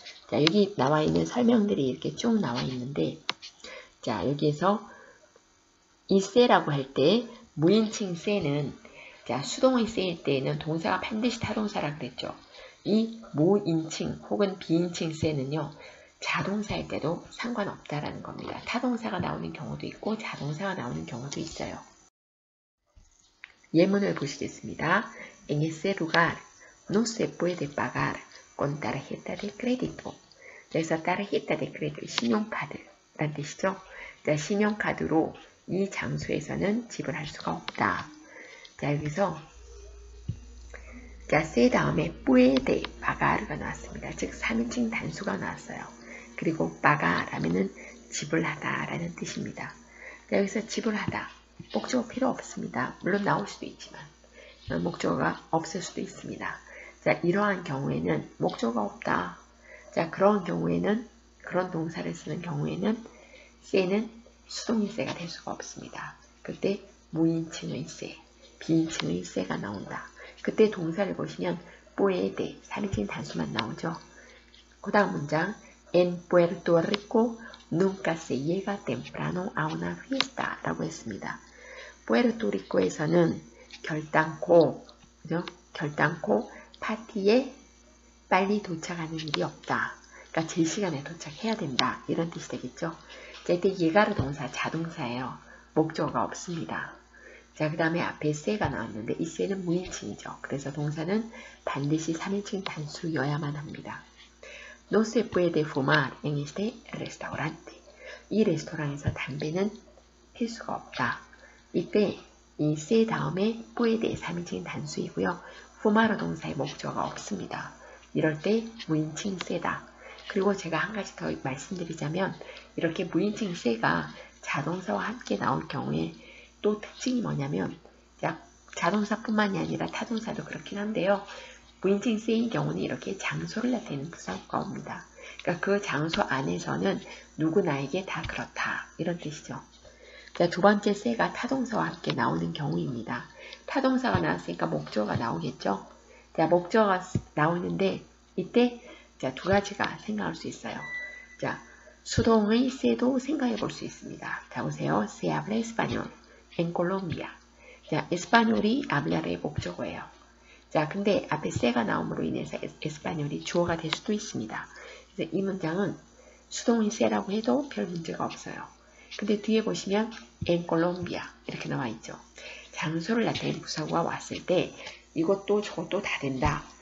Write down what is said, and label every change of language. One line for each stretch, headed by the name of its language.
Korean: 자, 여기 나와 있는 설명들이 이렇게 쭉 나와 있는데 자, 여기에서 이 se라고 할 때 무인칭 se는 자, 수동의 se일 때에는 동사가 반드시 타동사라 그랬죠. 이 무인칭 혹은 비인칭 se는요. 자동사일 때도 상관없다라는 겁니다. 타동사가 나오는 경우도 있고 자동사가 나오는 경우도 있어요. 예문을 보시겠습니다.
Spanish: En ese lugar no se puede pagar con tarjeta de crédito.
Korean: 그래서 tarjeta de crédito, 신용카드란 뜻이죠. 자, 신용카드로 이 장소에서는 지불할 수가 없다. 자, 여기서 자, se 다음에 puede pagar가 나왔습니다. 즉 3인칭 단수가 나왔어요. 그리고 pagar하면은 지불하다 라는 뜻입니다. 자, 여기서 지불하다. 목적어 필요 없습니다. 물론 나올 수도 있지만 목적어가 없을 수도 있습니다. 자, 이러한 경우에는 목적어가 없다. 자, 그런 경우에는 그런 동사를 쓰는 경우에는 se는 수동의 se가 될 수가 없습니다. 그때 무인칭의 se, 비인칭의 se가 나온다. 그때 동사를 보시면 puede, 3인칭 단수만 나오죠. 그 다음 문장
Spanish: En Puerto Rico nunca se llega temprano a una fiesta
Korean: 라고 했습니다. 푸에르토리코에서는 결단코, 그죠? 결단코 파티에 빨리 도착하는 일이 없다. 그러니까 제 시간에 도착해야 된다. 이런 뜻이 되겠죠. 자, 이때 예가르 동사 자동사예요. 목적어가 없습니다. 자, 그 다음에 앞에 se가 나왔는데 이 se는 무인칭이죠. 그래서 동사는 반드시 3인칭 단수여야만 합니다.
Spanish: No se puede fumar en este restaurante.
Korean: 이 레스토랑에서 담배는 필 수가 없다. 이때 이 se 다음에 puede 3인칭 단수이고요. fumar 동사의 목적어가 없습니다. 이럴 때 무인칭 se다. 그리고 제가 한 가지 더 말씀드리자면 이렇게 무인칭 se가 자동사와 함께 나올 경우에 또 특징이 뭐냐면 자동사뿐만이 아니라 타동사도 그렇긴 한데요. 무인칭 se인 경우는 이렇게 장소를 나타내는 부사가 옵니다. 그러니까 그 장소 안에서는 누구나에게 다 그렇다. 이런 뜻이죠. 자, 두 번째 se가 타동사와 함께 나오는 경우입니다. 타동사가 나왔으니까 목적어가 나오겠죠. 자, 목적어가 나오는데 이때 자, 두 가지가 생각할 수 있어요. 자, 수동의 se도 생각해 볼 수 있습니다. 자, 보세요.
Spanish: Se habla español en Colombia.
Korean: 자, 에스파뇰이 hablar의 목적어예요. 자, 근데 앞에 se가 나옴으로 인해서 에스파뇰이 주어가 될 수도 있습니다. 그래서 이 문장은 수동의 se라고 해도 별 문제가 없어요. 근데 뒤에 보시면 en Colombia 이렇게 나와 있죠. 장소를 나타낸 부사구가 왔을 때 이것도 저것도 다 된다.